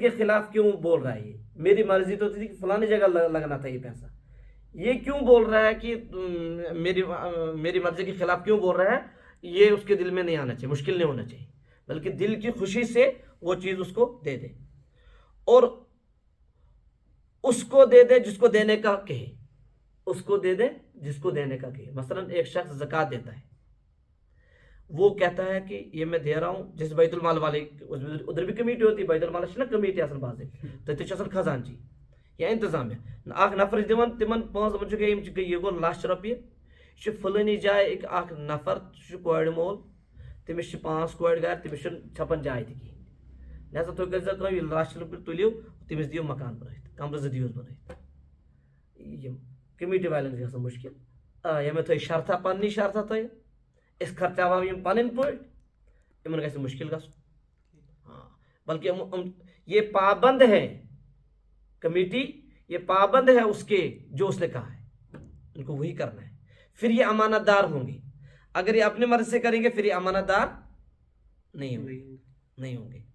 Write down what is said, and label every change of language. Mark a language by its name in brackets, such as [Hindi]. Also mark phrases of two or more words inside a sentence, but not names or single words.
[Urdu] کے خلاف کیوں بول رہا ہے، یہ میری مرضی تو تھی کہ فلانی جگہ لگنا تھا یہ پیسہ، یہ کیوں بول رہا ہے کہ میری مرضی کے خلاف کیوں بول رہا ہے، یہ اس کے دل میں نہیں آنا چاہیے، مشکل نہیں ہونا چاہیے، بلکہ دل کی خوشی سے وہ چیز اس کو دے دے، اور اس کو دے دے جس کو دینے کا کہے، اس کو دے دے جس کو دینے کا کہے۔ مثلا ایک شخص زکوٰۃ دیتا ہے، وہ کہتا ہے کہ یہ میں دے رہا ہوں، جس بیت المال والے ادھر بھی کمیٹی ہوتی ہے، [Kashmiri] بیت المال نا کمیٹی آسان بازے تو تیچ خزانچی یا انتظامیہ اخ نفر دِوان تمن پانچ دپان یہ گو لچھ رۄپیہِ، یہ فلٲنی جائے اکھ نفر کورِ مول، تٔمِس چھِ 5 کورِ گھر، تٔمِس چھُنہٕ چھپن جاے تہِ کِہیٖنۍ، لہذا تُہۍ کٔرۍزیو کٲم، ییٚلہِ لچھ رۄپیہِ تُلِو تٔمِس دِیِو مکان بنٲیِتھ، کمرٕ 2 دِیوس بنٲیِتھ۔ یِم کمیٹی والٮ۪ن چھِ گژھان مُشکِل، یِمن تھٲیِو شرطا، پننی شرطا تھٲیِو، أسۍ خرچاوو یِم پنٕنۍ پٲٹھۍ، یِمن گژھِ مُشکِل گژھُن۔ [Urdu] ہاں، بلکہ یہ پابند ہے، کمیٹی یہ پابند ہے اس کے جو اس نے کہا ہے، ان کو وہی کرنا ہے، پھر یہ امانت دار ہوں گے۔ اگر یہ اپنی مرضی سے کریں گے پھر یہ امانت دار نہیں ہوں گے۔